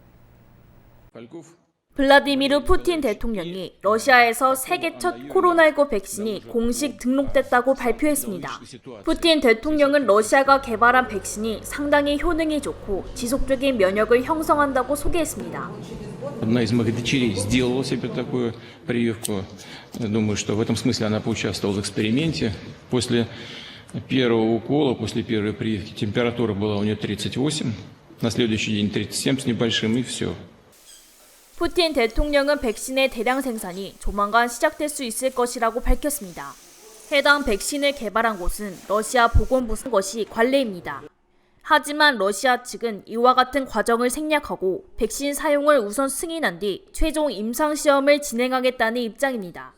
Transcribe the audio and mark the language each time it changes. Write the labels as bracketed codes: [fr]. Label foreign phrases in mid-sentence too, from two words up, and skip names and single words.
[ko] 블라디미르 푸틴 대통령이 러시아에서 세계 첫 코로나19 백신이 공식 등록됐다고 발표했습니다. 푸틴 대통령은 러시아가 개발한 백신이 상당히 효능이 좋고 지속적인 면역을 형성한다고 소개했습니다. [ru] Одна из моих дочерей сделала себе такую прививку. Думаю, что в этом смысле она поучаствовала в эксперименте. После первого укола, после первой прививки температура была у нее 38, на следующий день 37 с небольшим и все. [ko] 푸틴 대통령은 백신의 대량 생산이 조만간 시작될 수 있을 것이라고 밝혔습니다. 해당 백신을 개발한 곳은 러시아 보건부인 것이 관례입니다. 하지만 러시아 측은 이와 같은 과정을 생략하고 백신 사용을 우선 승인한 뒤 최종 임상시험을 진행하겠다는 입장입니다.